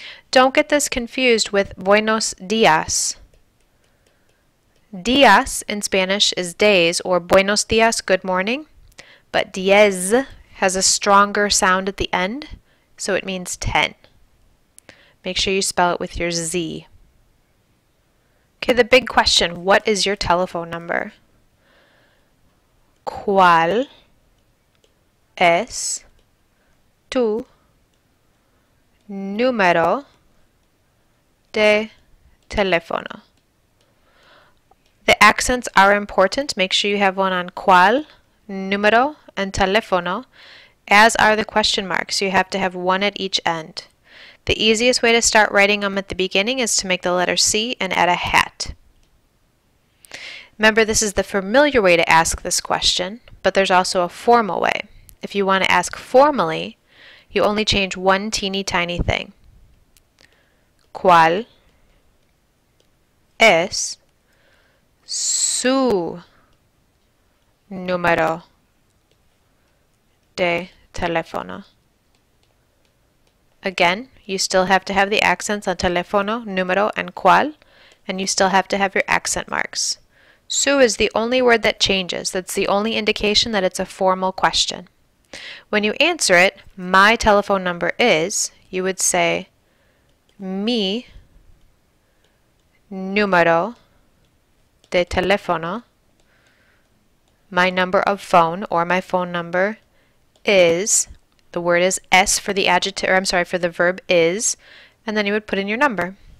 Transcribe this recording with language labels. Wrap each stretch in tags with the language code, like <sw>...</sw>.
<en>Don't get this confused with buenos dias. Dias in Spanish is days, or buenos dias, good morning, but diez has a stronger sound at the end, so it means 10. Make sure you spell it with your Z. Okay, the big question, what is your telephone number?</en> <es>¿Cuál es tu número de teléfono?</es> <en>The accents are important. Make sure you have one on cuál, número, and teléfono, as are the question marks. You have to have one at each end. The easiest way to start writing them at the beginning is to make the letter C and add a hat. Remember, this is the familiar way to ask this question, but there's also a formal way. If you want to ask formally, you only change one teeny tiny thing.</en> <es>¿Cuál es su número de teléfono?</es> <en>Again, you still have to have the accents on teléfono, número, and cuál, and you still have to have your accent marks. Su is the only word that changes. That's the only indication that it's a formal question. When you answer it, my telephone number is, you would say,</en> <es>mi número de teléfono,</es> <en>my number of phone, or my phone number, is, the word is es for the adjective, or I'm sorry, for the verb is, and then you would put in your number.</en>